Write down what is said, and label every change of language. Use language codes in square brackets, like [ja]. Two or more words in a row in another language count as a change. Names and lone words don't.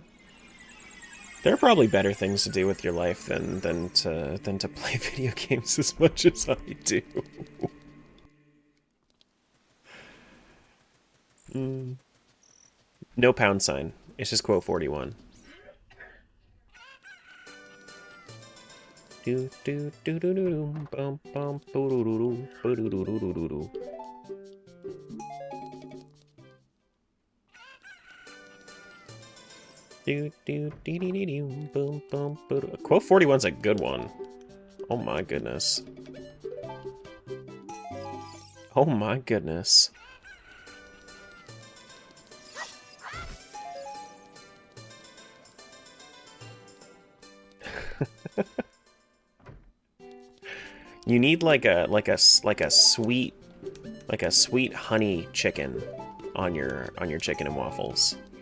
[en] There are probably better things to do with your life than to play video games as much as I do. No pound sign. It's just quote 41. Do do do do do bum bum boo doo doo doo doo doo doo doo doo. Do do dee dee dee dee boom boom boo. Quote 41's a good one. Oh my goodness. Oh my goodness. You need like a sweet honey chicken on your chicken and waffles.